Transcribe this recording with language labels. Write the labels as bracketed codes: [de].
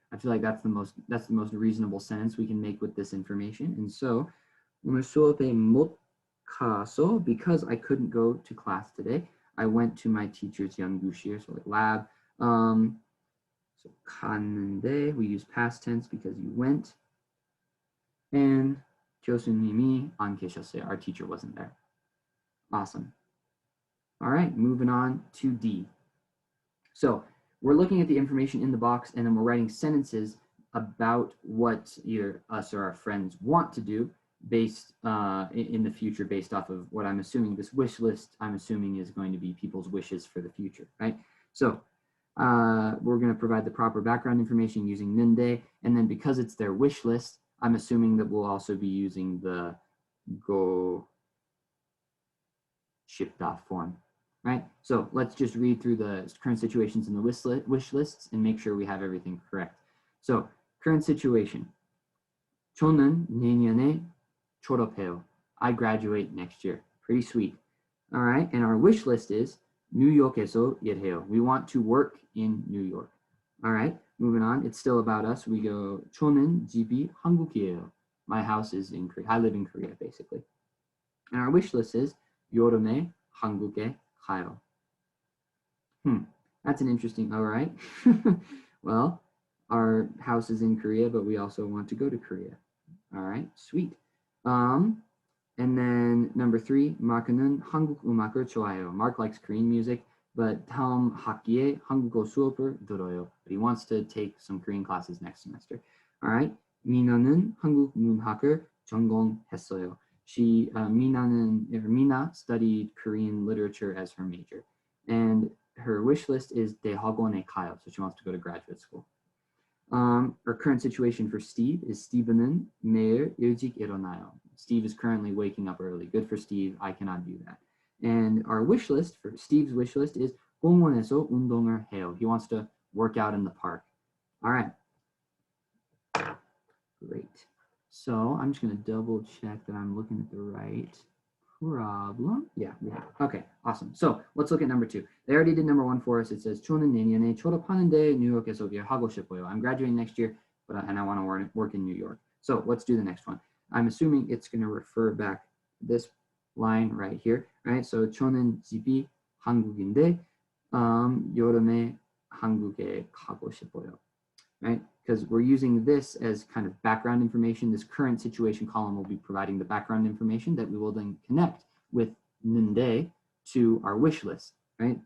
[en] I feel like that's the most reasonable sentence we can make with this information. And so [ko] 오늘 수업에 못 가서, [en] because I couldn't go to class today, I went to my teacher's 연구실, so like lab. So 갔는데, we use past tense because you went. [ko] And 교수님이 안 계셨어요. [en] Our teacher wasn't there. Awesome. All right, moving on to D. So we're looking at the information in the box, and then we're writing sentences about what either us or our friends want to do based in the future, based off of what I'm assuming this wish list, I'm assuming is going to be people's wishes for the future, right? So we're going to provide the proper background information using ninde, and then because it's their wish list, I'm assuming that we'll also be using the go 싶다 form, right? So let's just read through the current situations in the wish lists and make sure we have everything correct. So current situation. [ko] 저는 내년에 졸업해요. [en] I graduate next year. Pretty sweet. All right, and our wish list is [ko] 뉴욕에서 일해요. [en] We want to work in New York. All right, moving on. It's still about us. We go [ko] 저는 집이 한국이에요. [en] My house is in Korea. I live in Korea, basically. And our wish list is [ko] 여름에 한국에 가요. [en] That's an interesting, all right. Well, our house is in Korea, but we also want to go to Korea. All right, sweet. And then number 3, [ko] 마크는 한국 음악을 좋아해요. [en] Mark likes Korean music, but [ko] 다음 학기에 한국어 수업을 들어요. [en] But he wants to take some Korean classes next semester. All right, [ko] 미나는 한국 문학을 전공했어요. [en] Mina studied Korean literature as her major. And her wish list is [ko] 대학원에 가요, [en] so she wants to go to graduate school. Our current situation for Steve is [ko] Steve는 매일 일찍 일어나요. [en] Steve is currently waking up early. Good for Steve. I cannot do that. And our wish list for Steve's wish list is [ko] 공원에서 운동을 해요. [en] He wants to work out in the park. All right. Great. So I'm just going to double check that I'm looking at the right problem. Yeah, we have. Okay, awesome. So let's look at number 2. They already did number 1 for us. It says [ko] 저는 내년에 졸업하는데 뉴욕에서 일하고 싶어요. [en] I'm graduating next year, and I want to work in New York. So let's do the next one. I'm assuming it's going to refer back this line right here, right? [ko] So 저는 집이 한국인데 여름에 한국에 가고 싶어요, right? [en] Because we're using this as kind of background information. This current situation column will be providing the background information that we will then connect with ninde to our wish list, right?